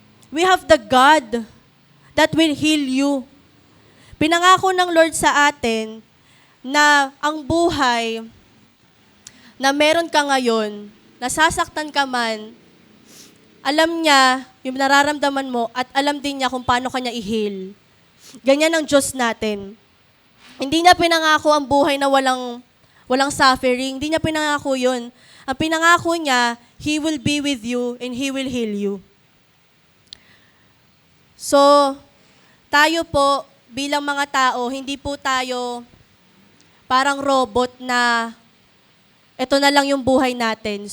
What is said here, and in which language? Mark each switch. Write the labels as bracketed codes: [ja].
[en] We have the God that will heal you. [tl] Pinangako ng Lord sa atin na ang buhay na meron ka ngayon, nasasaktan ka man, alam niya yung nararamdaman mo at alam din niya kung paano kanya i-heal. Ganyan ang Diyos natin. Hindi niya pinangako ang buhay na walang suffering. Hindi niya pinangako yun. Ang pinangako niya, [en] He will be with you and He will heal you. [tl] So, tayo po, bilang mga tao, hindi po tayo parang robot na ito na lang yung buhay natin.